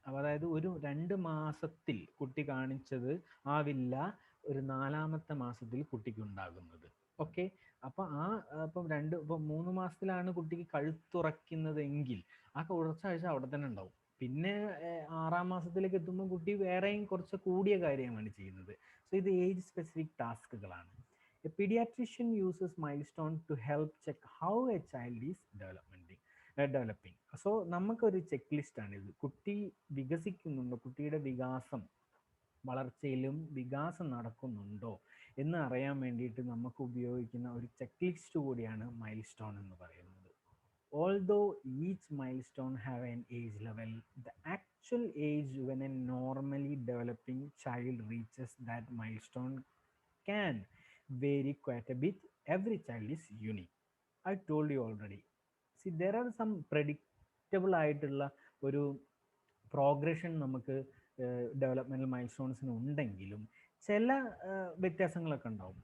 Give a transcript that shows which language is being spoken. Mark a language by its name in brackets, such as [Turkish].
[Malayalam] അതായത് ഒരു 2 മാസത്തിൽ കുട്ടി കാണിച്ചത് ആവില്ല ഒരു 4ാമത്തെ മാസത്തിൽ കുട്ടിക്ക് ഉണ്ടാകുന്നത്. ഓക്കെ, അപ്പം ഇപ്പം 3 മാസത്തിലാണ് കുട്ടിക്ക് കഴുത്തുറയ്ക്കുന്നതെങ്കിൽ ആ കുറച്ചാഴ്ച അവിടെ തന്നെ ഉണ്ടാവും. പിന്നെ 6ാം മാസത്തിലേക്ക് എത്തുമ്പോൾ കുട്ടി വേറെയും കുറച്ച് കൂടിയ കാര്യമാണ് ചെയ്യുന്നത്. സോ ഇത് age specific ടാസ്കുകളാണ്. [English] A pediatrician uses milestone to help check how a child is developing. [Malayalam] So നമുക്കൊരു ചെക്ക് ലിസ്റ്റ് ആണ് ഇത്. കുട്ടി വികസിക്കുന്നുണ്ടോ, കുട്ടിയുടെ വളർച്ചയിലും വികാസം നടക്കുന്നുണ്ടോ എന്ന് അറിയാൻ വേണ്ടിയിട്ട് നമുക്ക് ഉപയോഗിക്കുന്ന ഒരു ചെക്ക് ലിസ്റ്റ് കൂടിയാണ് മൈൽ സ്റ്റോൺ എന്ന് പറയുന്നത്. [English] Although each milestone have an age level, the actual age when a normally developing child reaches that milestone can vary quite a bit. Every child is unique. I told you already. See, there are some predictable [Malayalam] ആയിട്ടുള്ള ഒരു progression നമുക്ക് developmental mile സ്റ്റോൺസിന് ഉണ്ടെങ്കിലും ചില വ്യത്യാസങ്ങളൊക്കെ ഉണ്ടാവും.